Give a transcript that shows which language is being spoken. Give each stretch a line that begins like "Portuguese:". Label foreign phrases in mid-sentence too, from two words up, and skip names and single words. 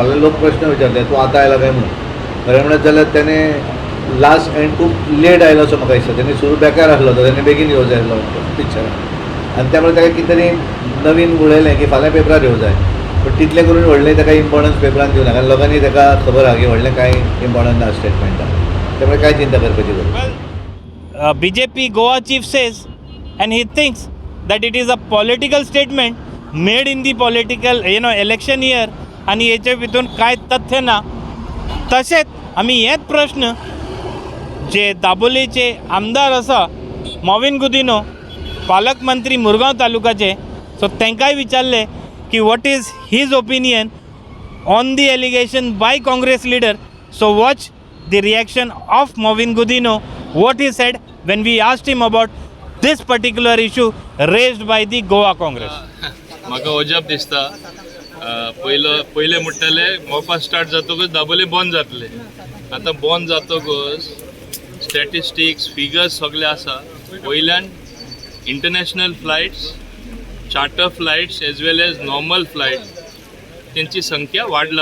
Konkani: फाल्यां लोक प्रश्न विचारले तूं आतां आयला काय म्हणून. खरें म्हणत जाल्यार तेणें
English: last end
Konkani: खूब लेट आयलो असो म्हाका दिसता. तेणी सुरू बेकार आसलो तो, तेणें बेगीन येवं जाय आसलो पिक्चराक. आनी त्यामुळे ताका कितें तरी नवीन उलयलें की फाल्यां पेपरार येवं जाय. पण तितलें करून व्हडलें ताका इम्पॉर्टन्स पेपरान दिवना कारण लोकांनी ताका खबर आहा की व्हडलें कांय इम्पॉर्टन्स ना स्टेटमेंटाक. त्यामुळे कांय चिंता करपाची गरज ना.
English: Well, BJP Goa chief says, and he thinks that it is a political statement made in the political election year
Konkani: आणि याच्या भितून कांय तथ्य ना. तशेंच आमी हेच प्रश्न जे दाबोलीचे आमदार आसा मॉविन गुदिनो पालकमंत्री मुरगांव तालुकाचे, सो तांकांय विचारले की
English: what is his opinion on the allegation by Congress leader. So watch the reaction of Mopa Gudino, what he said when we asked him about this particular issue raised by the Goa Congress.
Konkani: म्हाका अजाप दिसता. पयले म्हणटाले मोपा स्टार्ट जातकच दाबोली बंद जातले. आतां बंद जातकच
English: statistics figures
Konkani: सगळे आसा. वयल्यान
English: international flights, charter flights as well as normal flight
Konkani: त्यांची संख्या वाडला.